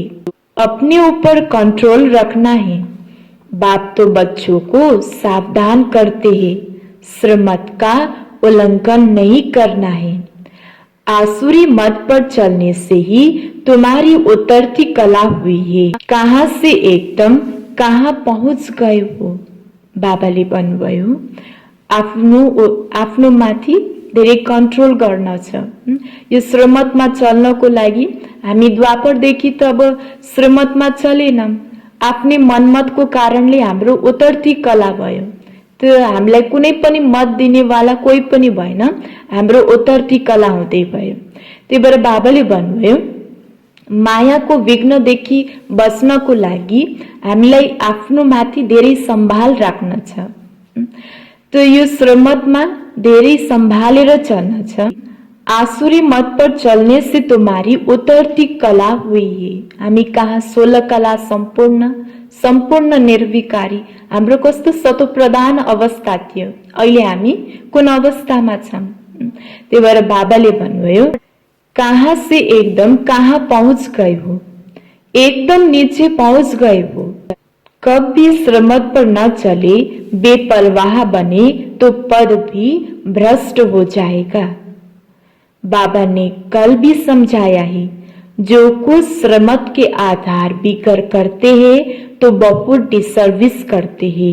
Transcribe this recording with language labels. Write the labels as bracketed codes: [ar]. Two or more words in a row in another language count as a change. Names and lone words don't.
[hi] अपने ऊपर कंट्रोल रखना है। बाप तो बच्चों को सावधान करते हैं, श्रीमत का उल्लंघन नहीं करना है। आसुरी मत पर चलने से ही तुम्हारी उतरती कला हुई है। कहाँ से एकदम कहाँ पहुँच गए हो। [ne] बाबाले भन्नुभयो आफ्नो माथि धेरै कन्ट्रोल गर्न छ। यो श्रीमतमा चल्नको लागि हामी द्वापरदेखि त अब श्रीमतमा चलेनौँ, आफ्नै मनमतको कारणले हाम्रो उतर्थी कला भयो। त्यो हामीलाई कुनै पनि मत दिनेवाला कोही पनि भएन, हाम्रो उतर्थी कला हुँदै भयो। त्यही भएर बाबाले भन्नुभयो मायाको विघ्नदेखि बच्नको लागि हामीलाई आफ्नो माथि धेरै सम्भाल राख्न छ। तो यो श्रीमतमा धेरै संभालेर चलना छ। [hi] आसुरी मत पर चलने से तुम्हारी उतरती कला हुई है। [ne] हामी कहाँ 16 कला सम्पूर्ण निर्विकारी, हाम्रो कस्तो सतोप्रधान अवस्था थियो, अहिले हामी कुन अवस्थामा छौं। त्यही भएर बाबाले भन्नुभयो [hi] कहाँ से एकदम कहाँ पहुंच गए हो, एकदम नीचे पहुंच गए हो। कब भी श्रीमत पर न चले, बेपरवाह बने तो पद भी भ्रष्ट हो जाएगा। बाबा ने कल भी समझाया है, जो कुछ श्रीमत के आधार बिगर करते हैं तो बहुत डिसर्विस करते हैं।